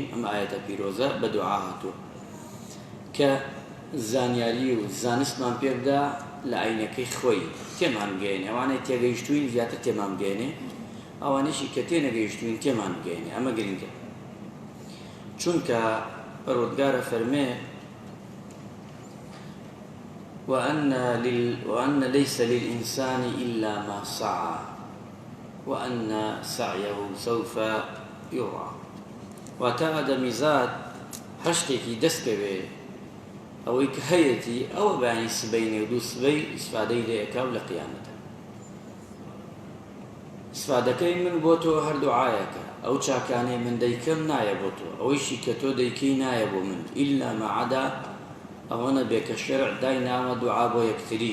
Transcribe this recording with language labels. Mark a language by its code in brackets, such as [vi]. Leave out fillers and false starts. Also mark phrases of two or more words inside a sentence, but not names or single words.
[ckb] ئەم ئاەتە پیرۆزە بە دوعا هاتووە کە زانیاری و زانستمان پێ بدا لە عینەکەی خۆی تێمان بگەێنێ. ئەوانەی تێگەیشتوین زیاتر تێمان بگەێنێ، ئەوانەشی کە تێنەگەیشتوین تێمان بگەێنێ. ئەمە گرنگە، چونکە پەروەردگارە فەرمێ [ar] وأن ليس للإنسان إلا ما سعى وأن سعيه سوف يرى. [ckb] واتە ئادەمیزاد هەشتێکی دەستکەوێ ئەوەی کە هەیەتی ئەوە بەیانی سبەینێ و دوو سبەی ئیسفادەی لێەکە و لە قیامەتە. ئیسفادەکەی من بۆ تۆ هەر دوعایەکە، ئەو چاکانەی من دەیکەم نایە بۆ تۆ، ئەوەیشی کە تۆ دەیکەی نایە بۆ من، [ar] ئیلا ما عەدا [ckb] ئەوەنە بێ کە شەرع دایناوە دوعا بۆ یەکتری.